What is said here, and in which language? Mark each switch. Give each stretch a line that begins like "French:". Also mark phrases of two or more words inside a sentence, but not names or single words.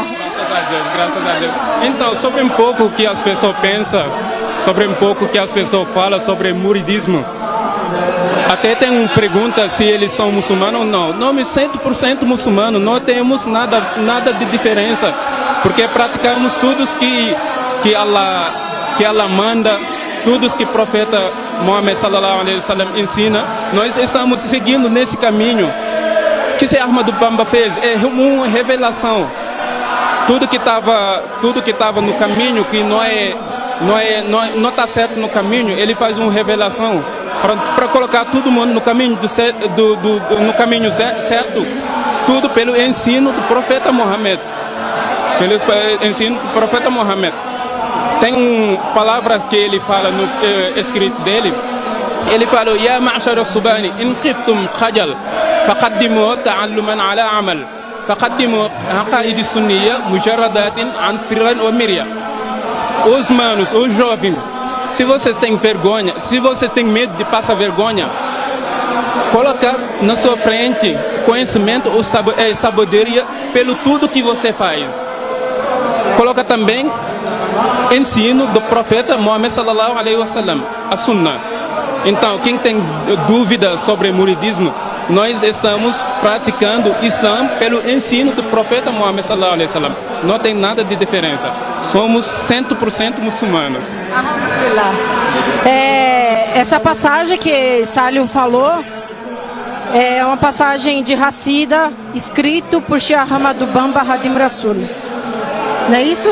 Portuguese: Graças a Deus, graças a Deus. Então, sobre um pouco o que as pessoas pensam, sobre um pouco o que as pessoas falam sobre muridismo. Até tem uma pergunta se eles são muçulmanos ou não. Nós 100% muçulmanos, não temos nada de diferença, porque praticamos tudo que Allah manda, tudo que o profeta Muhammad
Arabic: صلى الله عليه وسلم
Portuguese: ensina. Nós estamos seguindo nesse caminho. O que Ahmad Bamba fez é uma revelação. Tudo que estava no caminho, que não está certo no caminho, ele faz uma revelação para colocar todo mundo no caminho no caminho certo, tudo pelo ensino do profeta Muhammad. Pelo ensino do profeta Muhammad. Tem palavras que ele fala no escrito dele. Ele falou:
Arabic: "يا معشر الشبان إن خفتم خجلا فقدموا تعلما على عمل فقدموا عقائد السنية مجردة عن فر ومرية."
Portuguese: Os manos, os jovens, se vocês têm vergonha, se vocês têm medo de passar vergonha, colocar na sua frente conhecimento ou sabedoria pelo tudo que você faz. Coloca também ensino do profeta Muhammad
Arabic: صلى الله عليه وسلم,
Portuguese: a Sunnah. Então, quem tem dúvidas sobre muridismo, nós estamos praticando Islã pelo ensino do profeta Muhammad
Arabic: صلى الله عليه وسلم.
Portuguese: Não tem nada de diferença. Somos 100% muçulmanos. Alhamdulillah. Essa passagem que Sálio falou é uma passagem de Hassida, escrito por Sheikh Ahmad Bamba Hadim Rasul. Não é isso?